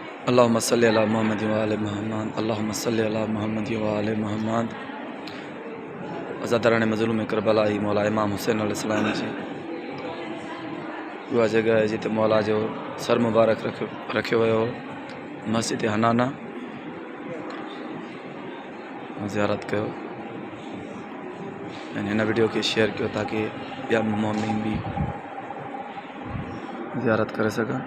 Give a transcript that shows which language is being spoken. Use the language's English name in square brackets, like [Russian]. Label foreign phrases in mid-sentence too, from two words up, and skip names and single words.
[Arabic] اللهم صل على محمد وآل محمد، اللهم صل على محمد وآل محمد. [Sindhi] अज़ादरान मज़लूम करबलाई मौला इमाम हुसैन अलैहिस्सलाम जी उहा जगह है जिते मौला जो सर मुबारक रखियो वियो हो, मस्जिद हनाना ज़ियारत कयो। हिन वीडियो के शेयर कयो ताकि ॿिया मोमिन भी ज़ियारत करे सघनि।